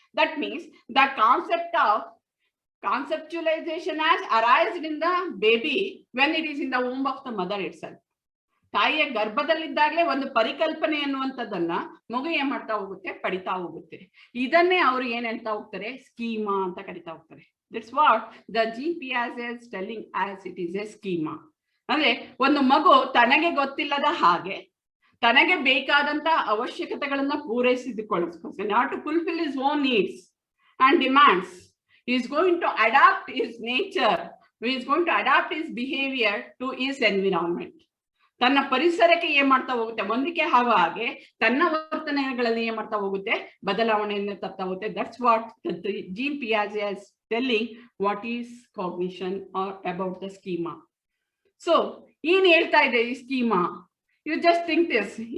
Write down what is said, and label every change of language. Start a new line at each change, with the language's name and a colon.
English: That means the concept of conceptualization has arisen in the baby when it is in the womb of the mother itself.
Kannada: ತಾಯಿಯ ಗರ್ಭದಲ್ಲಿದ್ದಾಗಲೇ ಒಂದು ಪರಿಕಲ್ಪನೆ ಅನ್ನುವಂಥದ್ದನ್ನ ಮಗು ಏನ್ ಮಾಡ್ತಾ ಹೋಗುತ್ತೆ, ಪಡಿತಾ ಹೋಗುತ್ತೆ. ಇದನ್ನೇ ಅವರು ಏನ್ ಹೇಳ್ತಾ ಹೋಗ್ತಾರೆ, ಸ್ಕೀಮಾ ಅಂತ ಕರಿತಾ ಹೋಗ್ತಾರೆ.
English: That's what the Jean Piaget is telling as it is a schema.
Kannada: ಅಂದ್ರೆ ಒಂದು ಮಗು ತನಗೆ ಗೊತ್ತಿಲ್ಲದ ಹಾಗೆ ತನಗೆ ಬೇಕಾದಂತ ಅವಶ್ಯಕತೆಗಳನ್ನ ಪೂರೈಸಿಕೊಳ್ಳೋದಕ್ಕೋಸ್ಕರ,
English: not to fulfill his own needs and demands, he is going to adapt his nature, he is going to adapt his behavior to his environment.
Kannada: ತನ್ನ ಪರಿಸರಕ್ಕೆ ಏನ್ ಮಾಡ್ತಾ ಹೋಗುತ್ತೆ, ಹೊಂದಿಕೆ ಆಗುವ ಹಾಗೆ ತನ್ನ ವರ್ತನೆಗಳಲ್ಲಿ ಏನ್ ಮಾಡ್ತಾ ಹೋಗುತ್ತೆ, ಬದಲಾವಣೆಯನ್ನು ತರ್ತಾ ಹೋಗುತ್ತೆ.
English: That's what Jean Piaget is telling what is cognition or about the schema.
Kannada: So ಏನ್ ಹೇಳ್ತಾ ಇದೆ ಈ schema?
English: You just think this.